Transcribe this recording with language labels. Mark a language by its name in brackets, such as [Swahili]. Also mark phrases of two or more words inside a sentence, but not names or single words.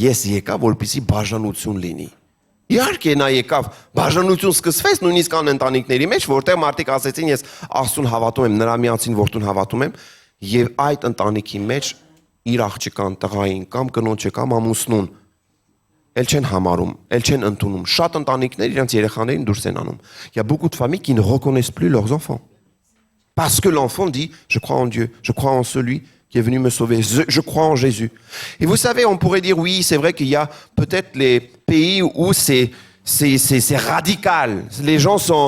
[Armenian] ես եկա, որպեսզի բաժանություն լինի։ Իհարկե նա եկավ, բաժանություն սկսվեց նույնիսկ ան ընտանիքների մեջ, որտեղ մարդիկ ասեցին ես Աստծուն հավատում եմ, նրա միածին որդուն հավատում եմ, եւ այդ ընտանիքի մեջ իր աղջկան, տղային կամ կնոջը կամ ամուսնուն ել չեն համարում, ել չեն ընդունում։ Շատ ընտանիքներ իրենց երեխաներին դուրս են անում։ [French] Il y a beaucoup de familles qui ne reconnaissent plus leurs enfants. Parce que l'enfant dit je crois en Dieu, je crois en celui qui est venu me sauver. Je crois en Jésus. Et vous savez, on pourrait dire, oui, c'est vrai qu'il y a peut-être les pays où c'est radical. Les gens sont...